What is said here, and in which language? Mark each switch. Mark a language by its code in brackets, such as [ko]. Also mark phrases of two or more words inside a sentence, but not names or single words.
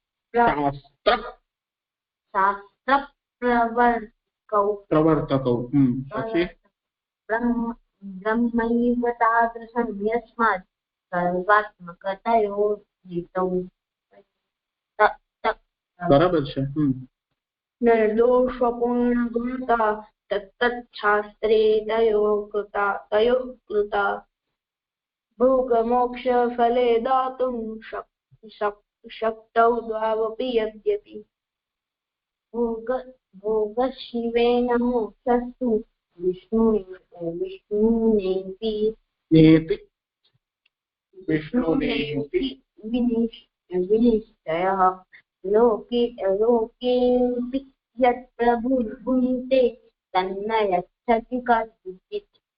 [sa] પ્રવર્તકૌ. પછી બ્રહ્મૈવ તાદૃશં યસ્માत् સર્વાત્મકતયો જીતૌ. [gu] બરાબર છે. [sa] निर्दोषपूर्ण गुणता तत्तच्छास्त्रे तयोः कृता भोग मोक्ष फले दातुं शक्तौ द्वावपि यद्यपि भोग शिवेन मोक्षस्तु विष्णुनेति विनिश्चयः लोकेऽपि यत् प्रभुर्भुङ्क्ते तन्न यच्छति कश्चित्